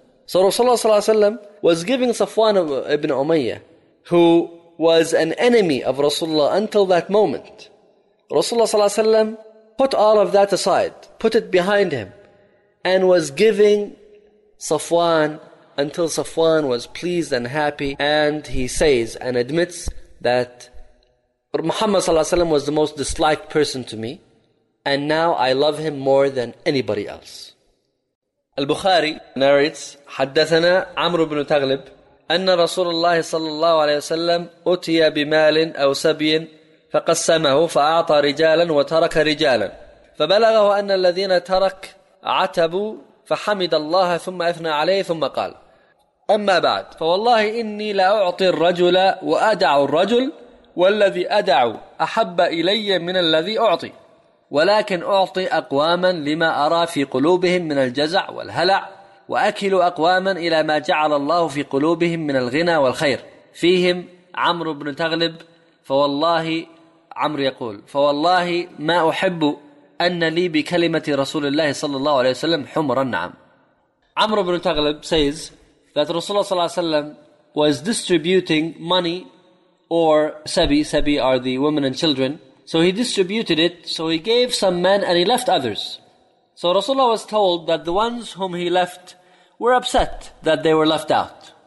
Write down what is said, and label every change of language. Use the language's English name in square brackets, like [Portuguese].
[English] So Rasulullah ﷺ was giving Safwan ibn Umayyah, who was an enemy of Rasulullah until that moment, Rasulullah ﷺ put all of that aside, put it behind him, and was giving Safwan until Safwan was pleased and happy, and he says and admits that Muhammad sallallahu alaihi wasallam was the most disliked person to me, and now I love him more than anybody else. Al-Bukhari narrates, [Arabic] حدثنا عمر بن تغلب أن رسول الله صلى الله عليه وسلم أتي بمال أو سبي فقسمه فأعطى رجالا وترك رجالا فبلغه أن الذين ترك عتبوا فحمد الله ثم أثنى عليه ثم قال أما بعد فوالله إني لا أعطي الرجل وأدع الرجل والذي أدع أحب إلي من الذي أعطي ولكن أعطي أقواما لما أرى في قلوبهم من الجزع والهلع وأكل أقواما إلى ما جعل الله في قلوبهم من الغنى والخير فيهم عمرو بن تغلب فوالله عمرو يقول فوالله ما أحب أن لي بكلمة رسول الله صلى الله عليه وسلم حمرا نعم. [English] عمرو بن تغلب says that Rasulullah ﷺ was distributing money, or sabi are the women and children. So he distributed it, so he gave some men and he left others. So Rasulullah was told that the ones whom he left were upset that they were left out.